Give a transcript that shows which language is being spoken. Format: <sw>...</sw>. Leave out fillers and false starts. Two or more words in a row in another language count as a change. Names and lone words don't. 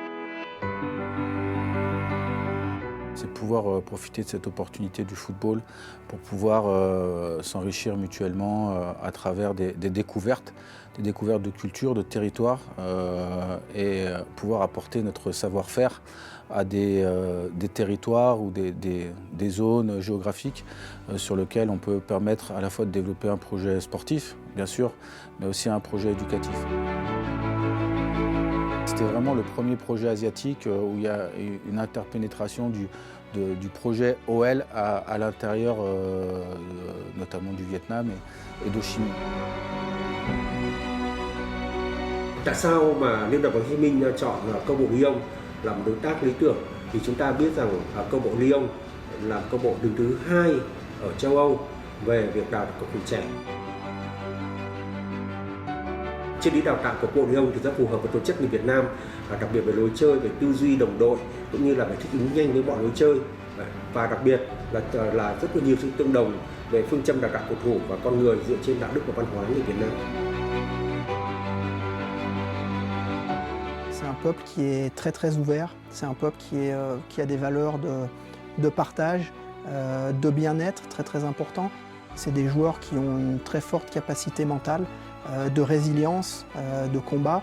<fr>C'est pouvoir profiter de cette opportunité du football pour pouvoir s'enrichir mutuellement à travers des découvertes de culture, de territoire et pouvoir apporter notre savoir-faire à des territoires ou des zones géographiques sur lesquelles on peut permettre à la fois de développer un projet sportif, bien sûr, mais aussi un projet éducatif. C'était vraiment le premier projet asiatique où il y a une interpénétration du projet OL à l'intérieur notamment du Vietnam et de Chine.</fr> <vi>Tại sao mà Liên đoàn bóng Hồ Chí Minh chọn câu bộ Lyon là một đối tác lý tưởng? Thì chúng ta biết rằng câu bộ Lyon là câu bộ đứng thứ 2 ở châu Âu về việc đào tạo cầu thủ trẻ. Triết lý đào tạo của bộ Lyon thì rất phù hợp với tổ chức người Việt Nam, đặc biệt về lối chơi, về tư duy đồng đội cũng như là về thích ứng nhanh với mọi lối chơi, và đặc biệt là rất là nhiều sự tương đồng về phương châm đào tạo cầu thủ và con người dựa trên đạo đức và văn hóa người Việt Nam.</vi> <fr>C'est un peuple qui est très ouvert, c'est un peuple qui a des valeurs de partage, de bien-être très important. C'est des joueurs qui ont une très forte capacité mentale, de résilience, de combat.</fr>